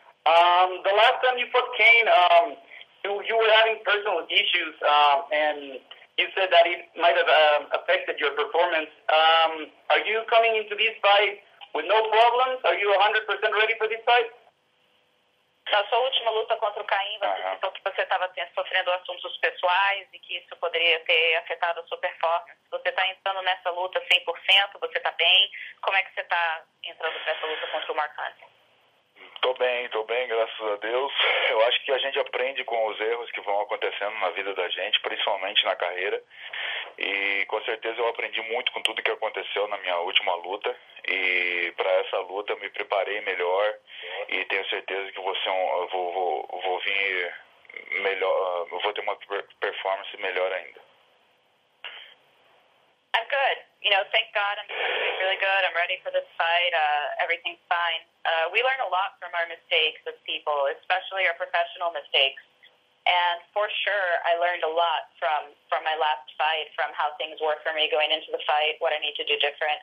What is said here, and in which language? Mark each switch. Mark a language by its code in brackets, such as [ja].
[en] The last time you fought Cain, you were having personal issues, and you said that it might have affected your performance. Are you coming into this fight with no problems? Are you 100% ready for this fight? [pt] Na sua última luta contra o Cain, você citou que você estava sofrendo assuntos pessoais e que isso poderia ter afetado a sua performance. Você está entrando nessa luta 100%? Você está bem? Como é que você está entrando nessa luta contra o Mark Hunt? Tô bem, graças a Deus. Eu acho que a gente aprende com os erros que vão acontecendo na vida da gente, principalmente na carreira. E com certeza eu aprendi muito com tudo que aconteceu na minha última luta. E para essa luta eu me preparei melhor e tenho certeza que eu vou vir melhor, eu vou ter uma performance melhor ainda. [en] I'm good. Thank God I'm doing really good. I'm ready for this fight. Everything's fine. We learn a lot from our mistakes as people, especially our professional mistakes. And for sure, I learned a lot from my last fight, from how things were for me going into the fight, what I need to do different.